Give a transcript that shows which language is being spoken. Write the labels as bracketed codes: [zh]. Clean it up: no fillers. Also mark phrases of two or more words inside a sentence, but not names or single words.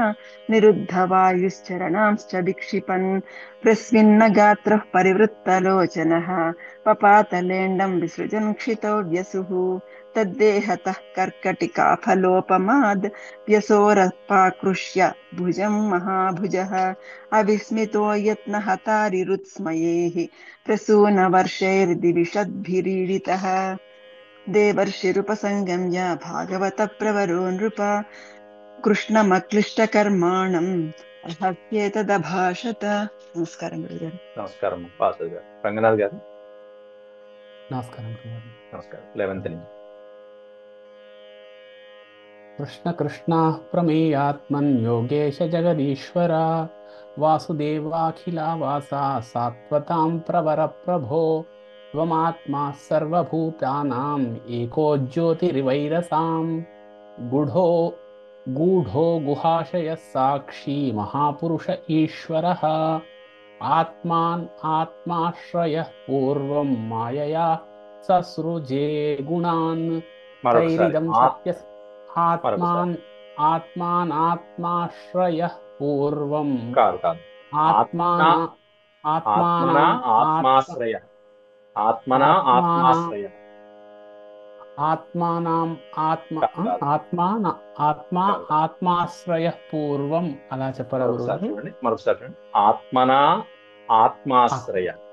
[sa] निरुद्धवायुश्चरणांश्च विक्षिपन् प्रस्विन्न गात्रः परिवृत्तलोचनः पपातलेण्डं विसृजन् क्षितो व्यसुः तद्देहतः कर्कटिकाफलोपमाद् व्यसोरपाकृष्य भुजं महाभुजः अविस्मितो यत्नहतारिरुत्स्मयेः प्रसूनवर्षैर्दिविषद्भिरीडितः देवर्षिरुपसङ्गम्य भागवतप्रवरो नृप कृष्णमक्लिष्टकर्माणम् रहस्येतदभाषत. [te] నమస్కారం గురుగారు. నమస్కారం పాస్టర్ గారు. రంగనాథ్ గారు. నమస్కారం గురుగారు. నమస్కారం. 11th నుంచి [sa] కృష్ణ కృష్ణ ప్రమేయాత్మన్ యోగేశ జగదీశ్వర వాసుదేవాఖిలావాస సాత్వతాం ప్రవర ప్రభో త్వమాత్మా సర్వభూతానాం ఏకో జ్యోతిరివైరసాం गूढो गुहाशयः साक्षी महापुरुष ईश्वरः आत्मान् आत्माश्रयः पूर्वं मायया ससृजे गुणान् [te] మరొకసారి [sa] तैरिदं सत्य आत्मान् आत्मान् आत्माश्रयः पूर्वं [te] కాదు కాదు [sa] आत्माना ఆత్మన ఆత్మాశ్రయ ఆత్మన ఆత్మాశ్రయ ఆత్మానాం ఆత్మా ఆత్మాశ్రయ పూర్వం [te] అలా చెప్పాలి మరొకసారి చూడండి [sa] ఆత్మన ఆత్మాశ్రయ